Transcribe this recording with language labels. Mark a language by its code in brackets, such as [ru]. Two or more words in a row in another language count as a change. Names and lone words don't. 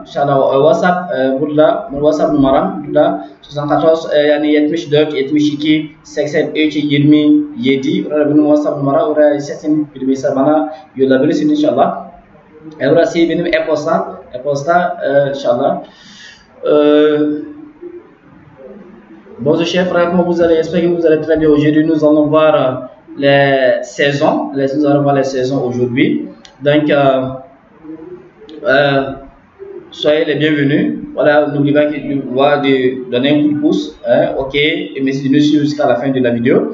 [tr] İnşallah WhatsApp burada WhatsApp numaram burada 94 yani 74 72 83 27 burada benim WhatsApp numara. Oraya sesin bir mesaj bana yollayabilirsiniz inşallah. Burası benim e-posta inşallah. [fr] Bonjour chers frères, comment vous allez? J'espère que vous allez très bien. Aujourd'hui nous allons voir les saisons. Nous allons voir les saisons aujourd'hui. Donc soyez les bienvenus. Voilà, n'oubliez pas de donner un coup de pouce, hein, ok, et merci de nous suivre jusqu'à la fin de la vidéo.